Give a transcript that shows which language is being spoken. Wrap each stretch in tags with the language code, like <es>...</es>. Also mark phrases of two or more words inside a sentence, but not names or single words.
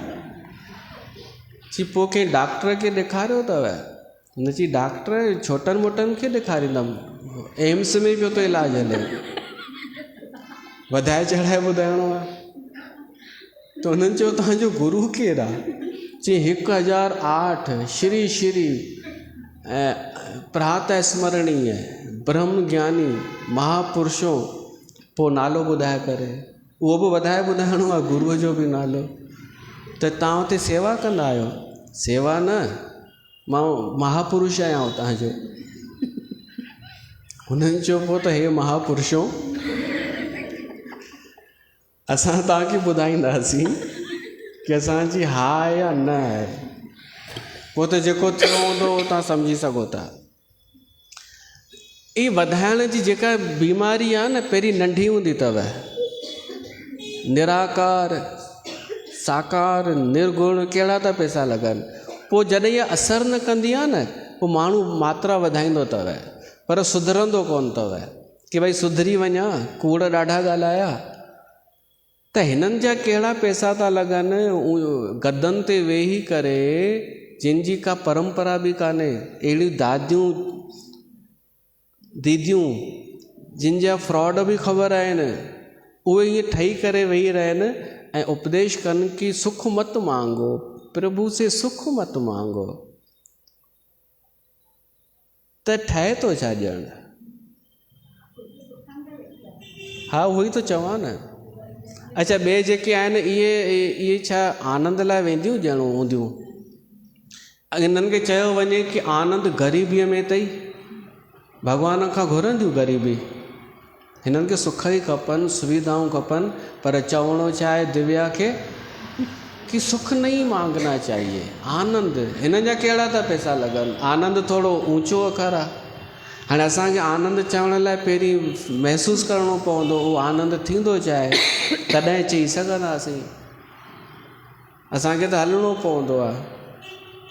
<sd>चई पोइ कंहिं डॉक्टर खे ॾेखारियो अथव? हुन चई डॉक्टर छोटनि मोटनि खे ॾेखारींदमि, एम्स में पियो तो इलाजु हले, वधाए चढ़ाए ॿुधाइणो आहे। त हुननि चयो तव्हांजो गुरू केरु आहे?</sd> <hi>चई 1008 श्री श्री प्रातः स्मरणीय ब्रह्म ज्ञानी महापुरुषों,</hi> <sd>पोइ नालो ॿुधाए करे, उहो बि वधाए ॿुधाइणो आहे, गुरूअ जो बि नालो। त तव्हां हुते सेवा कंदा आहियो? सेवा न, मां महापुरुष आहियां हुतां जो। हुननि चयो पोइ त</sd> <hi>हे महापुरुषों,</hi> <sd>असां तव्हांखे ॿुधाईंदासीं कि असांजी हा आहे या न आहे। पोइ त जेको थियो हूंदो उहो तव्हां सम्झी सघो था। ई वधाइण जी जेका बीमारी आहे न, पहिरीं नंढी हूंदी अथव,</sd> <hi>निराकार साकार निर्गुण,</hi> <sd>कहिड़ा था पैसा लॻनि। पोइ जॾहिं इहा असरु न कंदी आहे न, पोइ माण्हू मात्रा वधाईंदो अथव, पर सुधरंदो कोन अथव कि भई सुधरी वञा, कूड़ ॾाढा ॻाल्हाया। त हिननि जा कहिड़ा पैसा था लॻनि, गदनि ते वेही करे, जिन जी का परंपरा बि कान्हे, अहिड़ियूं दादियूं दीदियूं जिन जा फ्रॉड बि ख़बर आहिनि, उहे ईअं ठही करे वेही रहनि ऐं उपदेश कनि कि</sd> <hi>सुख मत मांगो, प्रभु से सुख मत मांगो।</hi> <sd>त ठहे थो छा ॼण? हा उहो ई तो चवां न। अच्छा ॿिए जेके आहिनि इहे छा आनंद लाइ वेंदियूं ॼणो हूंदियूं? इन्हनि खे चयो वञे कि आनंद ग़रीबीअ में अथई, भॻवान खां घुरंदियूं ग़रीबी। हिननि खे सुख ई खपनि, सुविधाऊं खपनि, पर चवणो छा आहे दिव्या खे कि</sd> <hi>सुख नहीं मांगना चाहिए,</hi> <sd>आनंद। हिन जा कहिड़ा था पैसा लॻनि? आनंद थोरो ऊंचो अखर आहे। हाणे असांखे आनंद चवण लाइ पहिरीं महसूसु करिणो पवंदो, उहो आनंद थींदो चाहे तॾहिं चई सघंदासीं। असांखे त हलणो पवंदो आहे।</sd>